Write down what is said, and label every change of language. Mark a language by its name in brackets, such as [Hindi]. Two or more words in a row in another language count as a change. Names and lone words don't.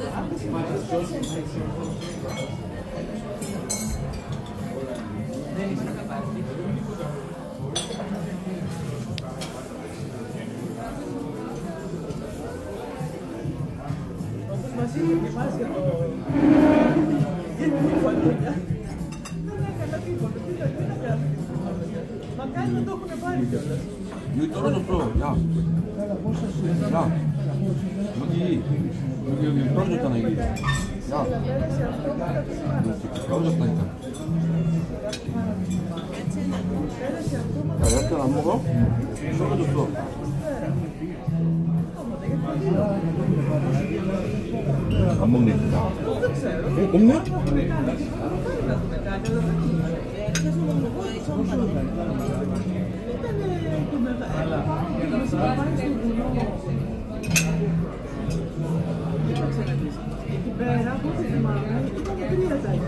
[Greek] Αν δεν συμφωνείς δεν κάνεις ένσταση. Όπως μας είχε ετοιμάσει για το... Δεν έκανα τίποτα, τι να κάνω. Μακάρι να το έχουν πάρει κιόλας. [Korean] 여기 떨어졌어. 야. 야. 여기 떨어졌잖아, 여기. 야. 떨어졌다니까. 야, 야채 안 먹어? 떨어졌어. 안 먹네, 진짜. 없네? [Greek] Εκεί πέρα, πώς δεν θυμάμαι, ήταν τρία τα εκεί.